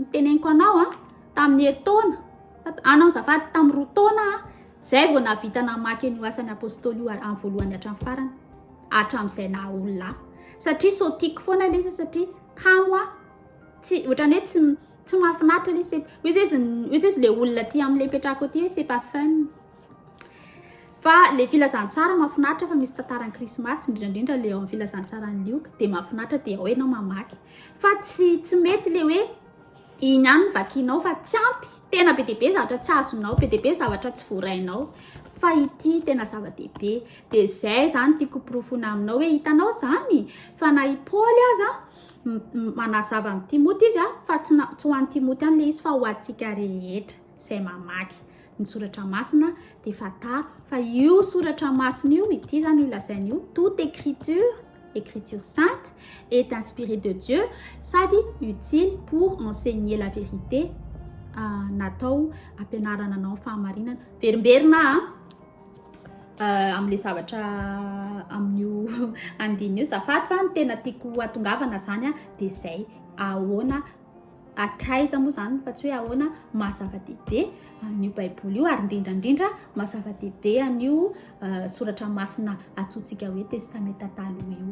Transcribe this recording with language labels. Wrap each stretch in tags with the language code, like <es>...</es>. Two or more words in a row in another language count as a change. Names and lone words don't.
<mg>Teneniko anao tamin'ny herintaona anao zafady tamin'ny 2 taona zay vao navita namaky an'io asan'ny apôstôly io amin'ny voalohany hatramin'ny farany hatramin'izay na olona satria so tiako foana le izy satria kamo tsy ohatrany hoe tsy mahafinaritra le izy le olona ty amin'le petrako ty hoe</mg> <fr>c'est pas fun</fr> <mg>fa le filazantsara mahafinaritra fa misy tantaran'ny Krismasy indrindra le ao amin'ny filazantsara ny lioka dia mahafinaritra dia ao enao mamaky fa tsy mety le hoe iny ihany ny vakinao fa tsy ampy tena be dehibe zavatra tsy azonao, be dehibe zavatra tsy voarainao fa ity tena zava-dehibe dia zay zany tiako profona aminao hoe hitanao zany fa na i Paoly aza manazava amin'ny Timoty izy fa tsy ho an'ny Timoty ihany le izy fa ho antsika rehetra izay mamaky ny soratra masina dia fataro fa io soratra masina io ity zany io lazainy io</mg> <fr>toute écriture sainte est inspirée de Dieu</fr> <mg>sady</mg> <fr>utile pour enseigner la vérité,</fr> <mg>natao ampianarana anao fahamarinana verimberina amin'le zavatra amin'io andiny io zafady fa ny tena tiako atongavana zany dia zay ahoana hatraiza moa zany fa tsy hoe ahoana mahazava-dehibe amin'io baiboly io ary indrindrandrindra mahazava-dehibe an'io soratra masina atsotsika hoe testameta taloha io.</mg>